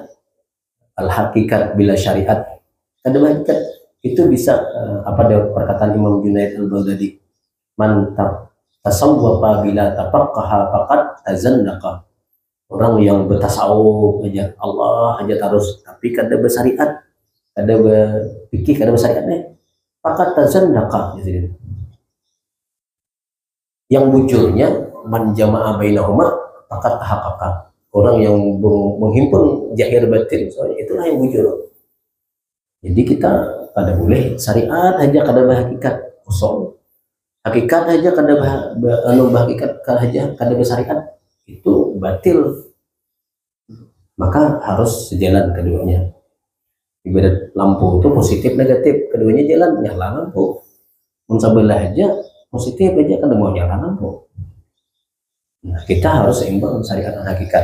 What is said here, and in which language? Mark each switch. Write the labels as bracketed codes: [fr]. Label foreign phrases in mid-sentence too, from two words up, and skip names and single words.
[bjn] Al-hakikat bila syariat kada hakikat itu bisa apa ada perkataan Imam Junaid al-Baghdadi, [ar] من تصوف بلا تفقه فقد تزندق. [bjn] Orang yang bertasawuf aja Allah aja terus tapi kada bersyariat, kada berfikih, kada bersyariatnya [ar] فقد تزندق. [bjn] Yang bujurnya [ar] من جمع بينهما فقد تحقق. [bjn] Orang yang menghimpun zahir batin, soalnya itulah yang bujur. Jadi kita kada boleh syariat aja kada berhakikat kosong, hakikat aja kada berhakikat kada bersyariat itu batil. Maka harus sejalan keduanya. Ibarat lampu itu positif negatif, keduanya jalan, nyala lampu. Mensabelah aja positif aja kada mau nyala lampu. Nah, kita harus seimbang syariat dan hakikat.